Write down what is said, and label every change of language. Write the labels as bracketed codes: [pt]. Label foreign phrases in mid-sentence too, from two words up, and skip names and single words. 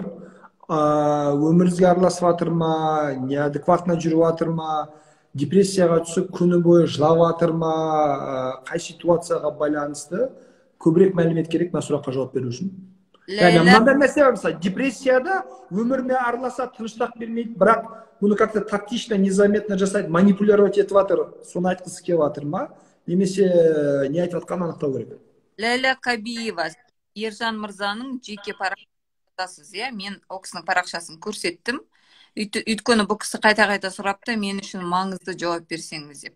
[kk] Өміріңізге араласып жатыр ма, неадекватно жүріп жатыр ма, депрессияға түсіп күні бойы жылап жатыр ма, қай ситуацияға байланысты көбірек мәлімет керек мына сұраққа жауап беру үшін. Мынандай нәрсе бар, мысалы, депрессияда өміріне араласа, тыныштық бермейді, бірақ бұны [ru] как-то тактично, незаметно [kk] жасайды, манипулировать етіп жатыр, соны айтқысы келіп жатыр ма, немесе не айтып жатқанын анықтау керек. Ләйлә Кабиева, Ержан мырзаның жеке парақшасы. Мен ол кісінің парақшасын көрсеттім. Өйткені бұл кісі қайта-қайта сұрапты, мен үшін маңызды жауап берсеңіз деп.